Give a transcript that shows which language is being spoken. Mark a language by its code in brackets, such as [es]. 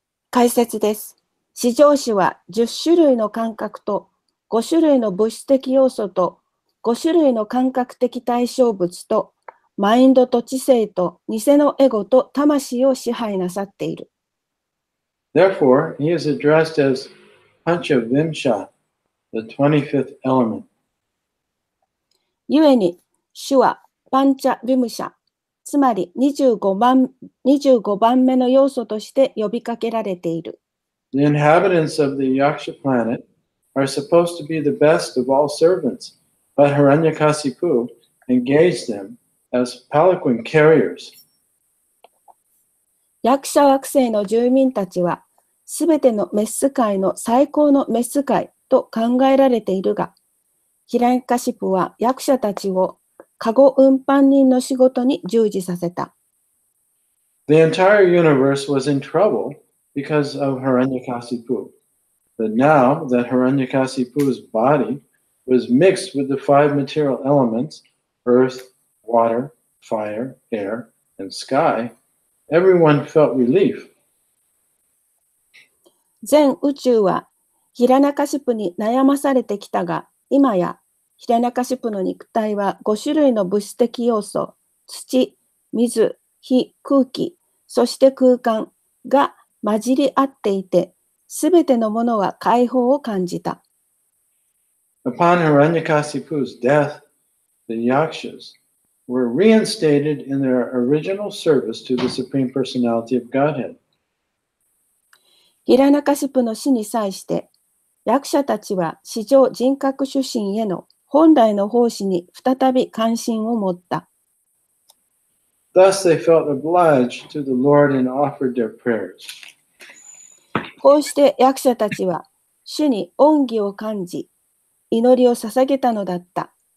[ja] 解説です。至上主は10種類の感覚と5種類の物質的要素と5種類の感覚的対象物とマインドと知性と偽のエゴと魂を支配なさっている。 [en] Therefore, he is addressed as Panchavimsha, the 25th element. [ja] ゆえに、主はパンチャ・ビムシャ、つまり25番目の要素として呼びかけられている。 [en] The inhabitants of the Yaksha planet are supposed to be the best of all servants, but Hiranyakasipu engaged them as palanquin carriers. [ja] 役者惑星の住民たちは、すべての召使いの最高の召使いと考えられているが、ヒランカシプは役者たちをカゴ運搬人の仕事に従事させた。 [en] The entire universe was in trouble because of Hiranyakasipu. But now that Hiranyakasipu's body was mixed with the 5 material elements, earth, water, fire, air, and sky, everyone felt relief. [ja] 全宇宙はヒラナカシプに悩まされてきたが、今やヒラナカシプの肉体は5種類の物質的要素、土、水、火、空気、そして空間が混じり合っていて、すべてのものは解放を感じた。 [en] Upon Hiranyakasipu's death, the Yakshas were reinstated in their original service to the Supreme Personality of Godhead. [ja] ヒラナカシプの死に際して、役者たちは至上人格主神への本来の奉仕に再び関心を持った。 [en] Thus they felt obliged to the Lord and offered their prayers. [ja] こうして役者たちは主に恩義を感じ、祈りを捧げたのだった。